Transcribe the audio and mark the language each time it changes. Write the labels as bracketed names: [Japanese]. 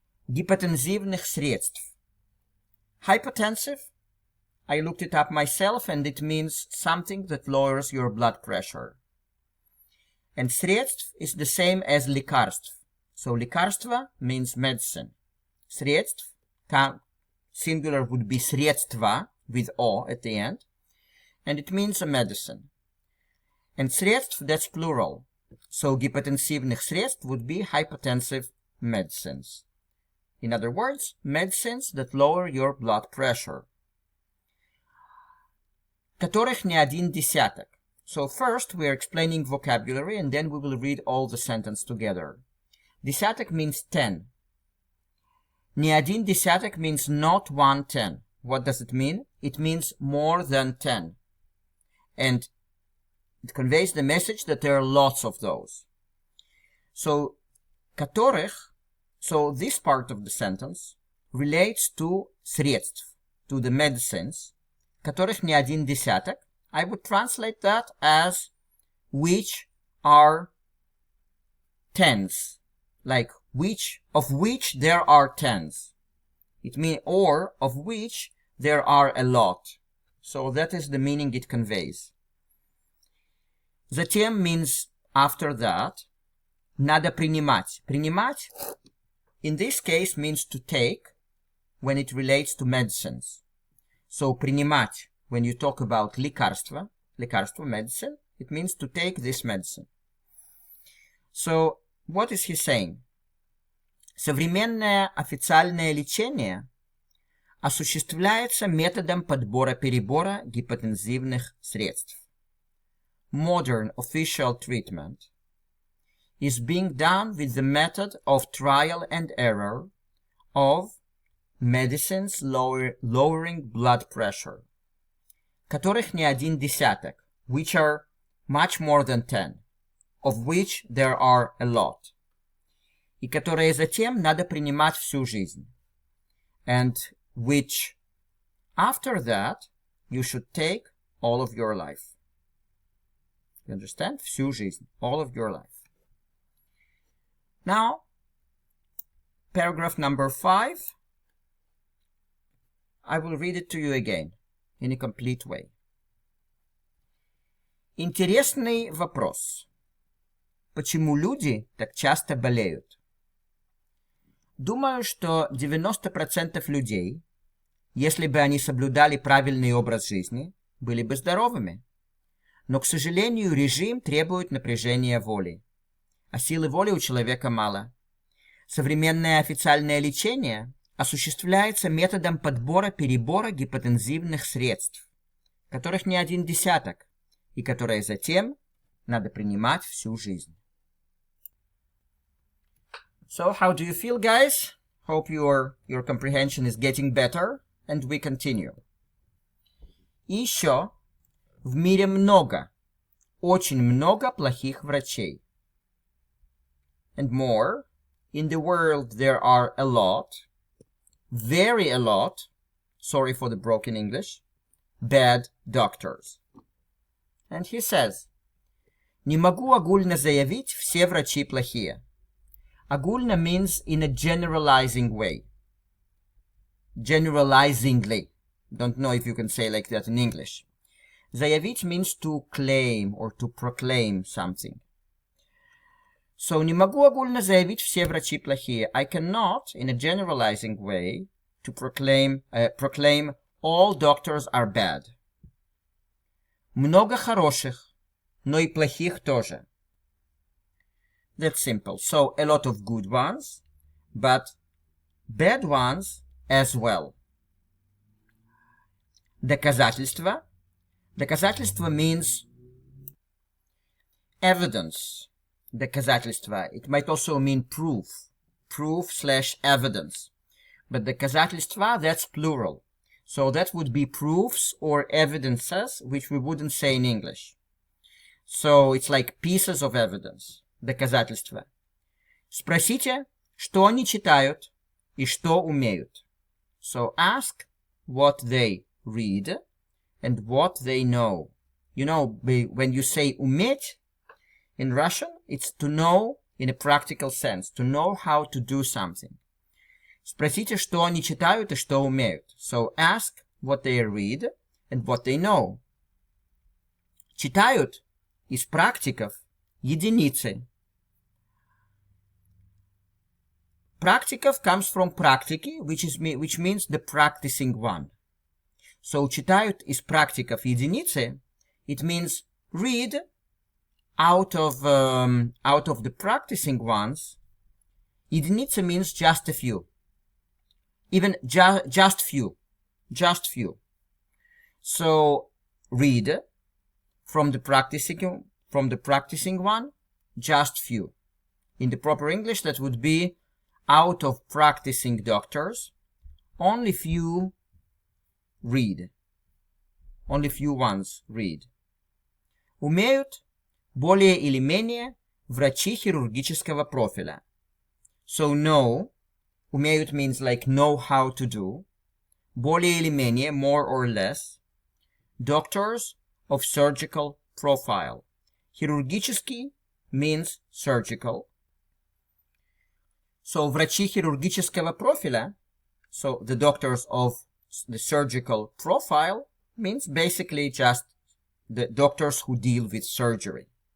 [Russian] Гипотензивных средств. [English] Hypotensive, I looked it up myself, and it means something that lowers your blood pressure. And средств is the same as лекарств. So лекарство means medicine. Средств, singular would be средства with O at the end, and it means a medicine. And средств, that's plural. So [Russian] гипотенсивных средств [English] would be hypotensive medicines. In other words, medicines that lower your blood pressure. [Russian] Которых не один десяток. [English] So first we are explaining vocabulary and then we will read all the sentence together. Десяток means 10. [Russian] Не один десяток [English] means not 1/10. What does it mean? It means more than 10. And it conveys the message that there are lots of those. So, которых, so this part of the sentence relates to средств, to the medicines, [Russian] которых не один десяток. [English] I would translate that as which are tens, like of which there are tens. It means, or of which there are a lot. So that is the meaning it conveys. Затем means after that. [Russian] Надо принимать. [English] Принимать in this case means to take when it relates to medicines. So принимать, when you talk about лекарство, medicine, it means to take this medicine. So what is he saying? [Russian] Современное официальное лечение осуществляется методом подбора-перебора гипотензивных средств. [English] Modern official treatment is being done with the method of trial and error of medicines lowering blood pressure, [Russian] которых не один десяток, [English] which are much more than 10, of which there are a lot, [Russian] и которые затем надо принимать всю жизнь, [English] and which after that you should take all of your life. You understand? [Russian] Всю жизнь, [English] all of your life. Now, paragraph number 5, I will read it to you again in a complete way. [Russian] Интересный вопрос. Почему люди так часто болеют? Думаю, что 90% людей, если бы они соблюдали правильный образ жизни, были бы здоровыми. Но, к сожалению, режим требует напряжения воли. А силы воли у человека мало. Современное официальное лечение осуществляется методом подбора-перебора гипотензивных средств, которых не один десяток, и которые затем надо принимать всю жизнь. [English] So, how do you feel, guys? Hope your comprehension is getting better, and we continue. [Russian] И еще в мире много, очень много плохих врачей. [English] And more, in the world there are a lot, very a lot, sorry for the broken English, bad doctors. And he says, [Russian] не могу огульно заявить, все врачи плохие. [English] Огульно means in a generalizing way. Generalizingly. Don't know if you can say like that in English. Заявить means to claim or to proclaim something. [Russian] So, не могу огульно заявить, все врачи плохие. [English] I cannot, in a generalizing way, to proclaim all doctors are bad. [Russian] Много хороших, но и плохих тоже. [English] That's simple. So, a lot of good ones, but bad ones as well. Доказательства. Доказательства means evidence. [Russian] Доказательства. [English] It might also mean proof. Proof/evidence. But доказательства, that's plural. So that would be proofs or evidences, which we wouldn't say in English. So it's like pieces of evidence. [Russian] Доказательства. Спросите, что они читают и что умеют. [English] So ask what they read and what they know. You know, when you say уметь, in Russian, it's to know in a practical sense, to know how to do something. [Russian] Спросите, что они читают и что умеют. [English] So ask what they read and what they know. [Russian] Читают из практиков единицы. [English] Практиков comes from практики, which means the practicing one. So [Russian] читают из практиков единицы, [English] it means read out of the practicing ones, Единица means just a few. Even just few. Just few. So read from the practicing one, just few. In the proper English, that would be out of practicing doctors, only few read. Only few ones read. [Russian] Умеют более или менее врачи хирургического профиля. [English] So know, умеют means like know how to do. [Russian] Более или менее, [English] more or less. Doctors of surgical profile. Хирургический means surgical. So [Russian] врачи хирургического профиля, [English] so the doctors of the surgical profile means basically just the doctors who deal with surgery.